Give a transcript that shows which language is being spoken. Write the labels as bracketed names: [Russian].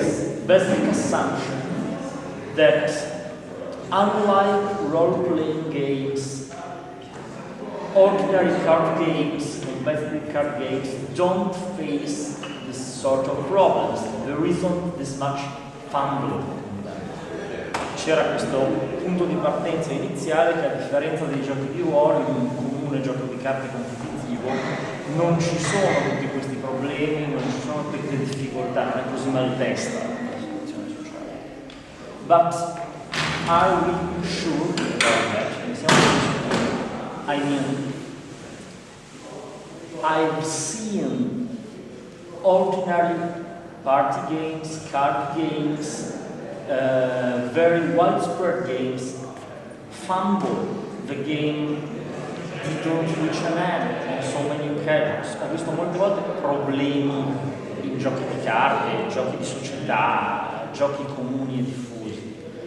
[English] this basic assumption that unlike role-playing games, ordinary card games, competitive card games don't face this sort of problems. There isn't this much fumbling. [Italian] C'era questo punto di partenza iniziale che, a differenza dei giochi di ruolo, in un comune gioco di carte competitivo non ci sono tutti questi problemi, non ci sono tutte queste difficoltà, non è così maldestra la situazione sociale. [English] But are we sure about that? [Italian] Ne siamo sicuri? [English] I mean, I've seen ordinary party games, card games, very widespread games fumble the game, didn't reach an end on so many occasions. [Italian] Ho visto molte volte problemi in giochi di carte, giochi di società, giochi comuni e diffusi.